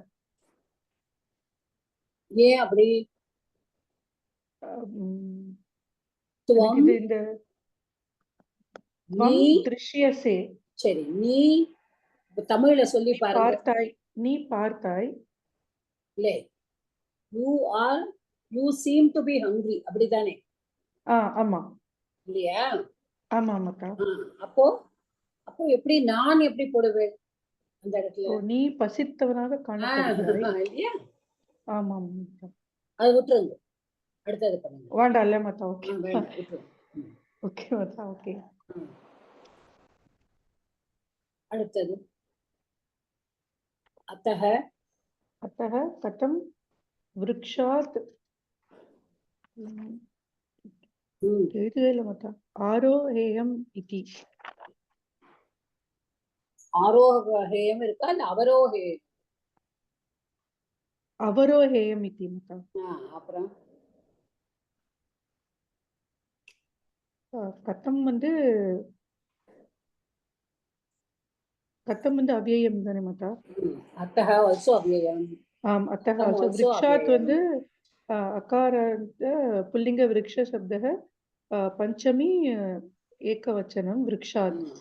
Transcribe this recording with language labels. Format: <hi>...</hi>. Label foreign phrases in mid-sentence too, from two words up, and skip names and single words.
<ta>ஏன் அப்படி? இது இந்த त्वं நீ</ta> <sa>दृश्यसे</sa> <ta>சரி நீ இப்ப தமிழ்ல சொல்லி பாருங்க. பார்த்தாய் நீ பார்த்தாய் இல்லை,</ta> <en>you are you seem to be hungry அப்படிதானே?</en> <ta>ஆமா இல்லையா? ஆமா ஆமாக்கா. அப்போ அப்போ எப்படி நான் எப்படி போடுவேன் அந்த இடத்துல? ஓ, நீ பசித்தவனாக காணப்படுகிறாய். இல்லையா? ஆமா ஆமாக்கா. அதை விட்டுருங்க, அடுத்தது பண்ணுங்க. வேண்டாம் இல்ல மாதா. ஓகே வேண்டாம், விட்டுருங்க. ஓகே மாதா. ஓகே. அடுத்தது அத்தக</ta> <sa>अतः कथं वृक्षात् आरोहेयम् इति.</sa> <ta>ஆரோகேயம் இருக்கா இல்ல அவரோகேயம்?</ta> <sa>அவரோहेयम् इति माता.</sa> <ta>அப்புறம் கதம் வந்து அவ்யயம் தானே மாதா? அத்தக ஆல்சோ அவ்யயம். ஆம், அத்தக ஆல்சோ.</ta> <sa>விருக்ஷாத் வந்து अकारान्त पुल्लिङ्ग वृक्ष शब्दः पञ्चमी एकवचनम् वृक्षात्.</sa>